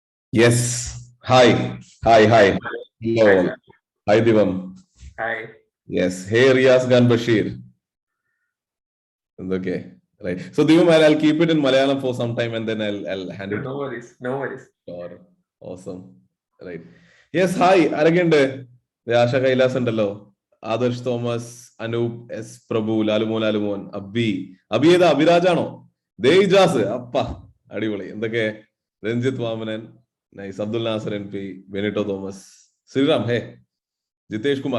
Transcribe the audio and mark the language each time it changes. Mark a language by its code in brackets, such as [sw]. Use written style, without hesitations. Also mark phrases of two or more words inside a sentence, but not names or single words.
[en] Yes. Hi. Hi. Hi. Hi, Hello. sir. Hi, Divam. Hi. Yes. Hey, Riaz Gan Bashir. Okay. Right. So, Divam, I'll keep it in Malayalam for some time and then I'll hand it No over. worries. No worries. Sure. Awesome. Right. Yes. Hi. [ml] ആരൊക്കെയുണ്ട്? ആശ കൈലാസ് ഉണ്ടല്ലോ. ആദർശ് തോമസ്, അനൂപ് എസ് പ്രഭു, ലാലുമോൻ, അബി ഏതാ? അഭിരാജാണോ? ദേജാസ് അപ്പ അടിപൊളി. എന്തൊക്കെ? രഞ്ജിത്ത് വാമനൻ, നൈസ്. അബ്ദുൽ നാസർ എം പി, ബെനിറ്റോ തോമസ്, ശ്രീറാം, ഹേ, ജിതേഷ് കുമാർ.